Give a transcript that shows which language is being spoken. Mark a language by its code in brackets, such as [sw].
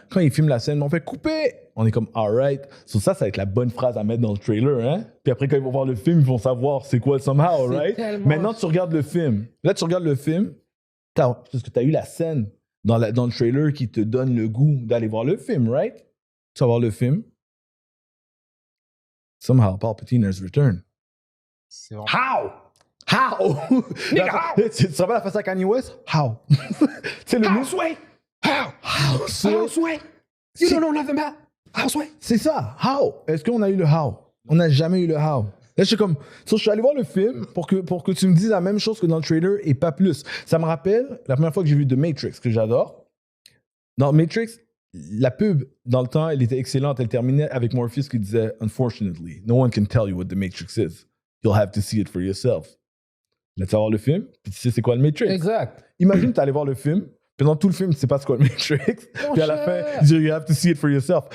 [fr] Quand ils filment la scène, on fait couper. On est comme, [en] all right. So [fr] ça va être la bonne phrase à mettre dans le trailer. Hein? Puis après, quand ils vont voir le film, ils vont savoir c'est quoi somehow, right? Maintenant, tu regardes le film. Là, tu regardes le film, parce que tu as eu la scène dans le trailer qui te donne le goût d'aller voir le film, right? Tu vas voir le film. [en] Somehow, Palpatine has returned. How? [fr] Tu te rappelles la face à Kanye West? How? C'est le mot. Houseway. [en] You don't know nothing about Houseway. [fr] C'est ça. How? Est-ce qu'on a eu le how? On n'a jamais eu le how. Là, je suis comme, je suis allé voir le film pour que tu me dises la même chose que dans le trailer et pas plus. Ça me rappelle la première fois que j'ai vu The Matrix, que j'adore. Dans Matrix, la pub, dans le temps, elle était excellente. Elle terminait avec Morpheus qui disait, [en] Unfortunately, no one can tell you what The Matrix is. You'll have to see it for yourself. [fr] Là, tu vas voir le film, puis tu sais c'est quoi le Matrix. Exact. Imagine, tu allé voir le film, Pendant tout le film, tu sais pas ce qu'est le Matrix. Puis à la fin, il dit, [en] you have to see it for yourself.